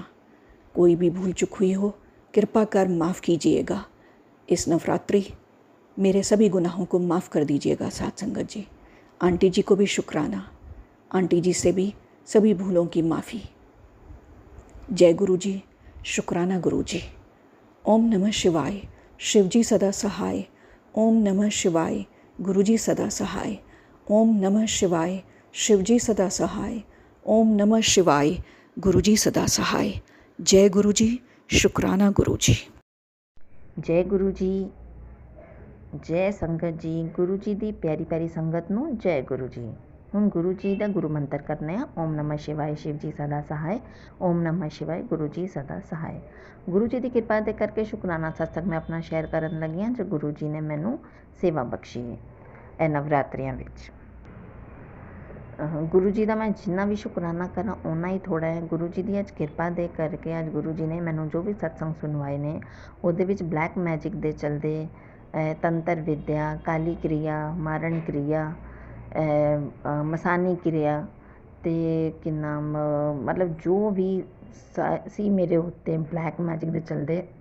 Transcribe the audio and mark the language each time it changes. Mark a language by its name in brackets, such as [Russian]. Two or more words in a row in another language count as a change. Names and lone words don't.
[Hindi] कोई भी भूल चूक हुई हो, कृपा कर माफ़ कीजिएगा। इस नवरात्रि मेरे सभी गुनाहों को माफ़ कर दीजिएगा साथ संगत जी। आंटी जी को भी शुक्राना, आंटी जी से भी सभी भूलों की माफ़ी। जय गुरु जी, शुक्राना गुरु जी। ओम नमः शिवाय, शिव जी सदा सहाय। ओम नमः शिवाय, गुरु जी सदा सहाय। ओम नमः शिवाय, शिव जी सदा सहाय। ओम नमः शिवाय, गुरु जी सदा सहाय। जय गुरु जी, शुक्राना गुरु जी। जय गुरु जी, जय संगत जी। [Punjabi] गुरु जी ਦੀ ਪਿਆਰੀ ਪਿਆਰੀ ਸੰਗਤ ਨੂੰ ਜੈ ਗੁਰੂ ਜੀ। ਹੁਣ ਗੁਰੂ ਜੀ ਦਾ ਗੁਰੂ ਮੰਤਰ ਕਰਨੇ ਆ। [Hindi] ओम नमः शिवाय, शिव जी सदा सहाय। ओम नमः शिवाय, गुरु जी सदा सहाय। [Punjabi] गुरु जी ਦੀ ਕਿਰਪਾ ਦੇ ਕਰਕੇ ਸ਼ੁਕਰਾਨਾ ਸਤਸੰਗ ਮੈਂ ਆਪਣਾ ਸ਼ੇਅਰ ਕਰਨ ਲੱਗੀ ਹਾਂ, ਜੋ ਗੁਰੂ ਜੀ ਨੇ ਮੈਨੂੰ ਸੇਵਾ ਬਖਸ਼ੀ ਹੈ ਇਹ ਨਵਰਾਤਰਿਆਂ ਵਿੱਚ। ਗੁਰੂ ਜੀ ਦਾ ਮੈਂ ਜਿੰਨਾ ਵੀ ਸ਼ੁਕਰਾਨਾ ਕਰਾਂ ਓਨਾ ਹੀ ਥੋੜ੍ਹਾ ਹੈ। ਗੁਰੂ ਜੀ ਦੀ ਅੱਜ ਕਿਰਪਾ ਦੇ ਕਰਕੇ ਅੱਜ ਗੁਰੂ ਜੀ ਨੇ ਮੈਨੂੰ ਜੋ ਵੀ ਸਤਸੰਗ ਸੁਣਵਾਏ ਨੇ, ਉਹਦੇ ਵਿੱਚ [English] black magic [Punjabi] ਦੇ ਚਲਦੇ ਤੰਤਰ ਵਿਦਿਆ, ਕਾਲੀ ਕਿਰਿਆ, ਮਾਰਨ ਕਿਰਿਆ, ਮਸਾਨੀ ਕਿਰਿਆ ਅਤੇ ਕੀ ਨਾਮ ਮਤਲਬ ਜੋ ਵੀ ਸੀ ਮੇਰੇ ਉੱਤੇ [English] black magic [Punjabi] ਦੇ ਚਲਦੇ